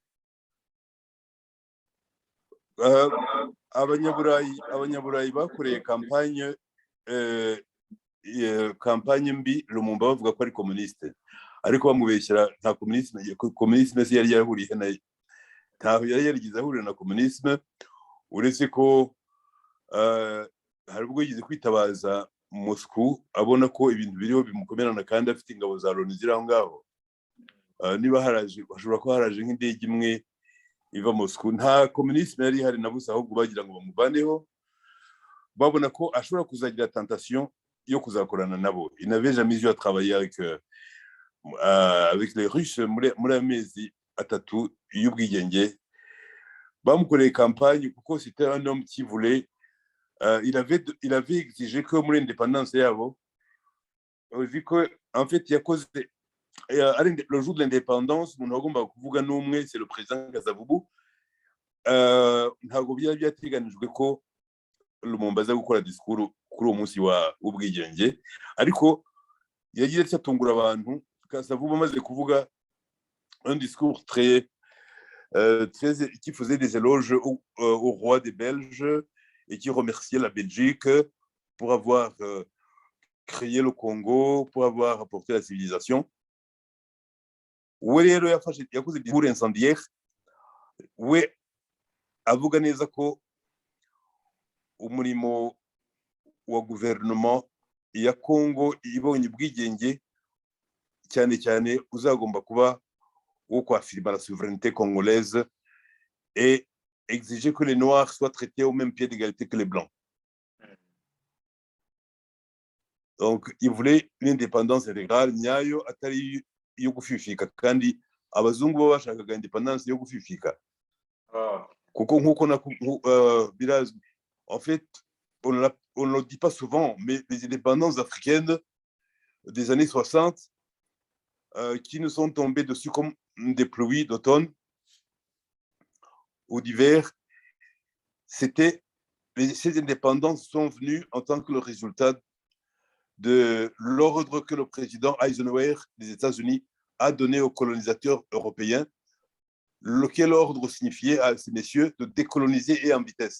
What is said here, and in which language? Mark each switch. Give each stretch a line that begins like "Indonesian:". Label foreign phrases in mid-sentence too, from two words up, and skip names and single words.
Kinyarwanda: Abanyaburayi bakoreye kampanye mbi Lumumba bavuga ko ari komuniste, ariko bamubeshyira nta komunisme se yari yarahuriye nayo, ntaho yari yarigize ahurira na komunisme, uretse ko hari ubwo yigeze kwitabaza Moscou abona ko ibintu biriho bimukomerana kandi afite ingabo za Loni ziri aho ngaho. Niba haraje bashobora ko haraje nk'indege imwe iva Moscou, nta komunisme yari hari na busa, ahubwo bagira ngo bamuvaneho, babona ko ashobora kuzagira tentation yo kuzakorana nabo.
French: Il n'avait jamais eu à travailler avec les Russes
Kinyarwanda: muri amezi atatu y'ubwigenge. Bamukoreye campagne kuko
French: c'était un homme qui voulait il avait exigé que
Kinyarwanda: muri indépendance yabo,
French: vu que en fait yakoze le jour de l'indépendance
Kinyarwanda: umuntu agomba kuvuga n'umwe,
French: c'est le président Kasavubu.
Kinyarwanda: Ntabwo byari byateganijwe ko Lumumba aza gukora discours kuri uwo munsi w'ubwigenge, ariko yagize cyatungura abantu. Kasavubu amaze kuvuga
French: un discours très qui faisait des éloges au roi des Belges et qui remerciait la Belgique pour avoir créé le Congo, pour avoir apporté la civilisation.
Kinyarwanda: We rero yakoze
French: discours incendiaire,
Kinyarwanda: we avuga neza ko umurimo wa gouvernement ya Congo ibonye ubwigenge cyane cyane uzagomba kuba wo kwafirma
French: la souveraineté congolaise et exiger que les Noirs soient traités au même pied d'égalité que les Blancs. Donc, il voulait une indépendance intégrale,
Kinyarwanda: nyayo atari yo gufifika, kandi abazungu bo bashakaga indépendance yo gufifika. Kuko nkuko birazwi,
French: en fait, on ne le dit pas souvent, mais les indépendances africaines des années 60 qui nous sont tombées dessus comme des pluies d'automne ou d'hiver, ces indépendances sont venues en tant que le résultat de l'ordre que le président Eisenhower des États-Unis a donné aux colonisateurs européens, lequel ordre signifiait à ces messieurs de décoloniser et en vitesse.